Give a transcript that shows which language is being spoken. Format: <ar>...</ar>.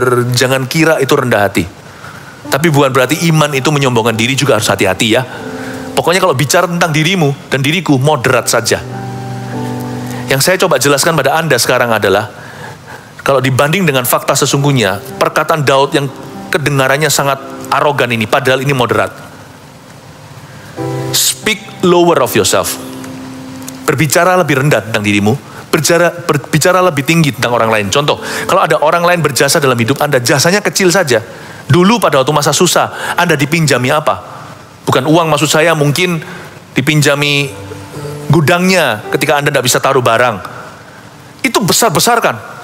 <id>Jangan kira itu rendah hati. Tapi bukan berarti iman itu menyombongkan diri, juga harus hati-hati ya. Pokoknya kalau bicara tentang dirimu dan diriku, moderat saja. Yang saya coba jelaskan pada Anda sekarang adalah, kalau dibanding dengan fakta sesungguhnya, perkataan Daud yang kedengarannya sangat arogan ini, padahal ini moderat.</id> <en>Speak lower of yourself.</en> <id>Berbicara lebih rendah tentang dirimu, berbicara lebih tinggi tentang orang lain. Contoh, kalau ada orang lain berjasa dalam hidup Anda, jasanya kecil saja. Dulu pada waktu masa susah, Anda dipinjami apa? Bukan uang, maksud saya mungkin dipinjami gudangnya ketika Anda tidak bisa taruh barang. Itu besar-besarkan.</id>